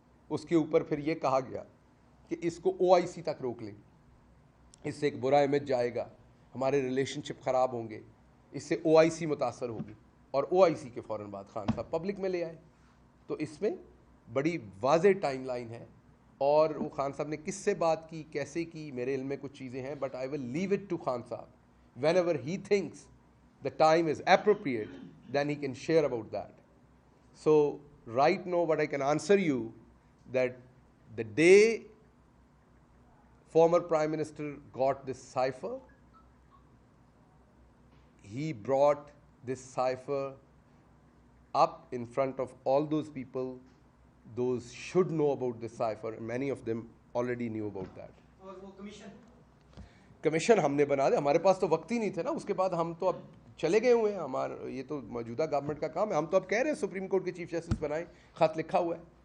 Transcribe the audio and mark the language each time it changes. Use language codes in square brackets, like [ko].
[ur] اس کے اوپر پھر یہ کہا گیا کہ اس کو او آئی سی تک روک لیں، اس سے ایک برا امیج جائے گا، ہمارے ریلیشن شپ خراب ہوں گے، اس سے او آئی سی متاثر ہوگی. اور او آئی سی کے فوراً بعد خان صاحب پبلک میں لے آئے. تو اس میں بڑی واضح ٹائم لائن ہے. اور وہ خان صاحب نے کس سے بات کی، کیسے کی، میرے علم میں کچھ چیزیں ہیں، [en] but I will leave it to [ur] Khan صاحب. [en] Whenever he thinks the time is appropriate, then he can share about that. So right now what I can answer you that the day former Prime Minister got this cipher, he brought this cipher up in front of all those people. Those should know about this cipher, and many of them already knew about that. [ur] اور وہ commission ہم نے بنا دیا، ہمارے پاس تو وقت ہی نہیں تھا نا. اس کے بعد ہم تو اب چلے گئے ہوئے ہیں، ہمارا یہ تو موجودہ گورنمنٹ کا کام ہے. ہم تو اب کہہ رہے ہیں سپریم کورٹ کے چیف جسٹس بنائیں، خط لکھا ہوا ہے.